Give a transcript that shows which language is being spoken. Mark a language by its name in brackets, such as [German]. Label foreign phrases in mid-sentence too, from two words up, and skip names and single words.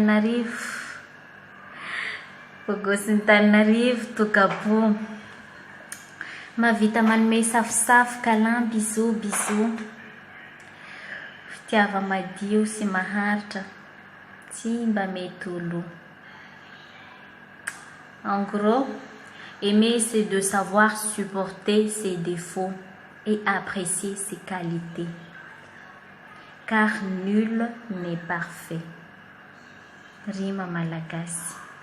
[Malagasy] Tananarivo tokapo mavita manome safosafo kalan bisou fitiava madio sy maharitra tsy mba mety olo [French] en gros aimer c'est de savoir supporter ses défauts et apprécier ses qualités car nul n'est parfait [Malagasy] rima malagasy